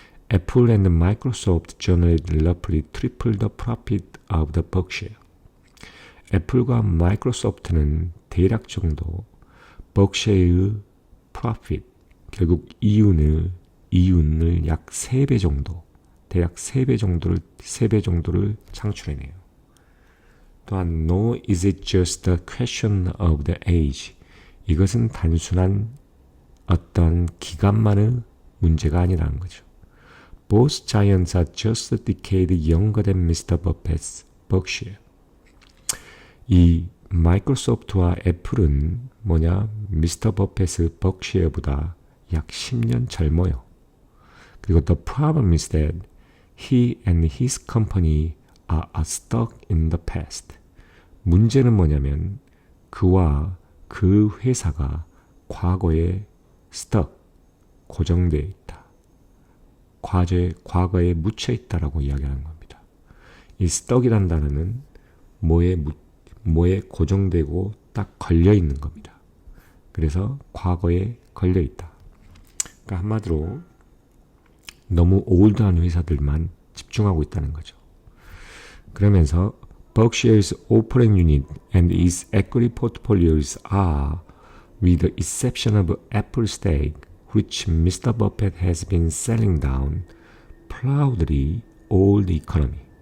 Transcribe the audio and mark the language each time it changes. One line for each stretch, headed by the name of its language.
English: Apple and Microsoft generated roughly triple the profit of the Berkshire.
Korean: 애플과 마이크로소프트는 대략 정도 벅셔의 profit, 결국 이윤을 약 3배 정도, 대략 3배 정도를 창출해내요. 또한
English: No, is it just a question of the age?
Korean: 이것은 단순한 어떤 기간만의 문제가 아니라는 거죠.
English: Both giants are just a decade younger than Mr. Buffett's Berkshire.
Korean: 이 마이크로소프트와 애플은 미스터 버펫의 벅시어보다 약 10년 젊어요. 그리고
English: the problem is that he and his company are stuck in the past.
Korean: 문제는 뭐냐면 그와 그 회사가 과거에 stuck, 고정되어 있다. 과거에 묻혀 있다라고 이야기하는 겁니다. 이 stuck이란 단어는 뭐에 고정되고 딱 걸려 있는 겁니다. 그래서 과거에 걸려 있다. 그러니까 한마디로 너무 올드한 회사들만 집중하고 있다는 거죠. 그러면서
English: Berkshire's operating unit and its equity portfolios are, with the exception of Apple stake, which Mr. Buffett has been selling down, proudly all the economy.